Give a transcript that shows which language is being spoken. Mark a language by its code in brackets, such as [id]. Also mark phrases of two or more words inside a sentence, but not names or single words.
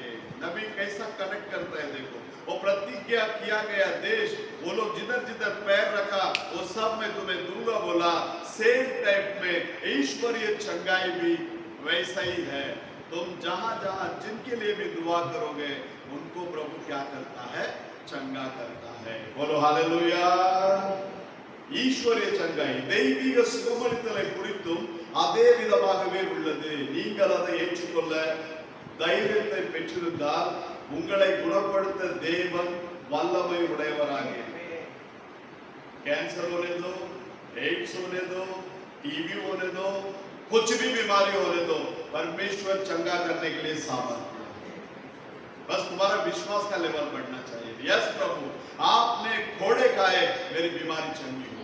[hi] नबी कैसा कनेक्ट करता है देखो, वो प्रतिज्ञा किया गया देश, वो लोग जिधर जिधर पैर रखा वो सब में तुम्हें दूंगा बोला। [en] same type [hi] में ईश्वरीय चंगाई भी वैसा ही है। तुम जहां जहां जिनके लिए भी दुआ करोगे उनको प्रभु क्या करता है, चंगा करता है। बोलो हालेलुया। ईश्वरीय चंगाई [ta] தெய்வீக சுகமளித்தலை குறித்தும் அதே விதமாகவே உள்ளது। நீங்கள் அதை ஏற்றுக்கொள்ள தைரியத்தை பெற்றிருந்தால் உங்களை குணப்படுத்த தேவன் வல்லமை உடையவராக இருக்கிறார்। [hi] कैंसर होने दो, एड्स होने दो, टीबी होने दो, कुछ भी बीमारी होने दो, परमेश्वर चंगा करने के लिए सामर्थ्य है। बस तुम्हारा विश्वास का लेवल बढ़ना चाहिए। यस प्रभु, आपने घोड़े खाए, मेरी बीमारी चंगी हो।